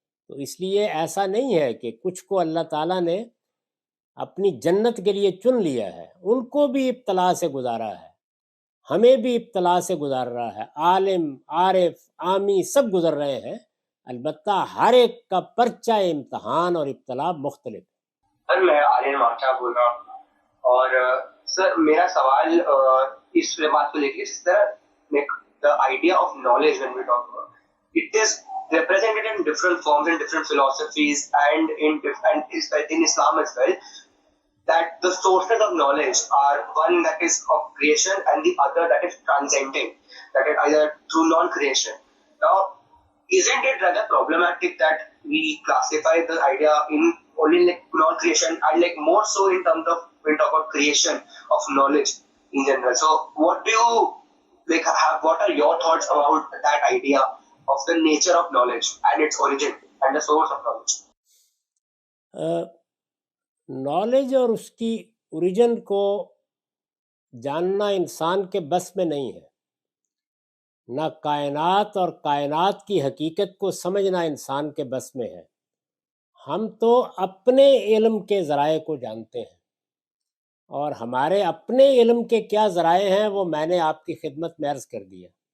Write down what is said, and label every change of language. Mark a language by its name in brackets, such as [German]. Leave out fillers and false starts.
[Hindi] तो इसलिए ऐसा नहीं है कि कुछ को अल्लाह ताला ने अपनी जन्नत के लिए चुन लिया है, उनको भी इब्तला से गुजारा है, हमें भी इब्तला से गुजार रहा है। आलिम, आरिफ, आमी सब गुजर रहे हैं, अलबत्ता हर एक का पर्चा इम्तहान और इब्तला मुख्तलिफ। सर मैं आर्यन माचा बोल रहा हूँ और सर मेरा सवाल इस बात को लेकर इस तरह [English] The idea of knowledge when we talk about it is represented in different forms in different philosophies and in Islam as well, that the sources of knowledge are one that is of creation and the other that is transcending, that is either through non-creation. Now, isn't it rather problematic that we classify the idea in only like non-creation and like more so in terms of when we talk about creation of knowledge in general? So, what do you like have? What are your thoughts about that idea of the nature of knowledge and its origin and the source of knowledge? [Hindi] Knowledge और उसकी origin को जानना इंसान के बस में नहीं है, ना कायनात और कायनात की हकीकत को समझना इंसान के बस में है। हम तो अपने इल्म के ज़राए को जानते हैं और हमारे अपने इल्म के क्या ज़राए हैं वो मैंने आपकी खिदमत में अर्ज़ कर दिया।